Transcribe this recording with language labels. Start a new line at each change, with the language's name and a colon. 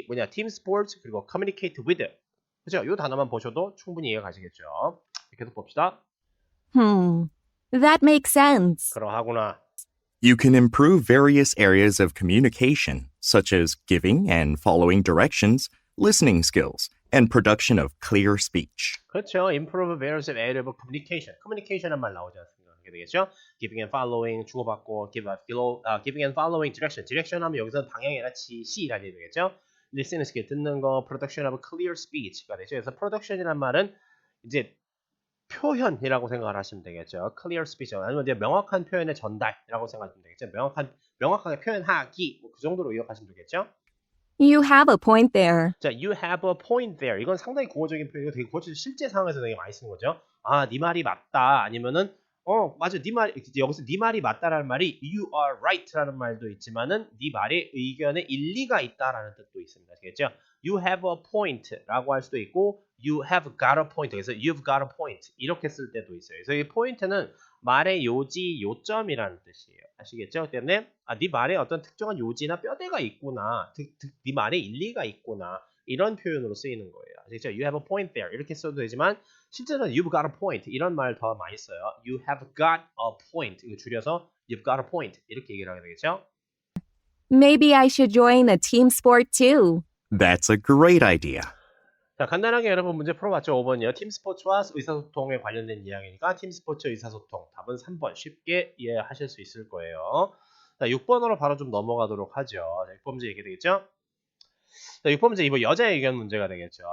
Korean: 팀 스포츠 그리고
English: communicate with.
Korean: 그죠? 이 단어만 보셔도 충분히 이해가 가시겠죠. 계속 봅시다.
English: That makes sense.
Korean: 그러하구나.
English: You can improve various areas of communication, such as giving and following directions, listening skills, and production of clear speech.
Korean: 그렇죠.
English: Improve various areas of communication.
Korean: communication이란 말 나오지 않습니까? 그게 되겠죠.
English: Giving and following 주고받고, giving and following direction.
Korean: direction 하면 여기서 방향이 아니라 지시라는 얘기 되겠죠.
English: Listening skill
Korean: 듣는 거,
English: production of clear speech가 되죠.
Korean: 그래서 production이란 말은 이제 표현이라고 생각을 하시면 되겠죠. clear speech 아니면 이제 명확한 표현의 전달이라고 생각하시면 되겠죠. 명확하게 표현하기 그 정도로 이해하시면 되겠죠.
English: You have a point there. 자, you have a point there.
Korean: 이건 상당히 구어적인 표현이고 되게 구어적 실제 상황에서 되게 많이 쓰는 거죠. 네 말이 맞다. 아니면은 맞아. 여기서 네 말이 맞다라는 말이
English: you are right
Korean: 라는 말도 있지만은 네 말의 의견에 일리가 있다라는 뜻도 있습니다. 아시겠죠?
English: You have a point라고 할 수도 있고 you have got a point.
Korean: 그래서
English: you've got a point
Korean: 이렇게 쓸 때도 있어요. 그래서 이 포인트는 말의 요지, 요점이라는 뜻이에요. 아시겠죠? 때문에 네 말에 어떤 특정한 요지나 뼈대가 있구나. 네 말에 일리가 있구나. 이런 표현으로 쓰이는 거예요.
English: 아시겠죠? You have a point there.
Korean: 이렇게 써도 되지만 실제로는
English: you've got a point
Korean: 이런 말 더 많이 써요.
English: You have got a point
Korean: 이거 줄여서
English: you've got a point
Korean: 이렇게 얘기를 하게 되겠죠?
English: Maybe I should join a team sport too. That's a great idea.
Korean: 자, 간단하게 여러분 문제 풀어봤죠? 5번이요. 팀 스포츠와 의사소통에 관련된 이야기니까 팀 스포츠 의사소통. 답은 3번. 쉽게 이해하실 수 있을 거예요. 자, 6번으로 바로 좀 넘어가도록 하죠. 자, 6번 문제 얘기 되겠죠? 자, 6번 문제 이번 여자의 의견 문제가 되겠죠.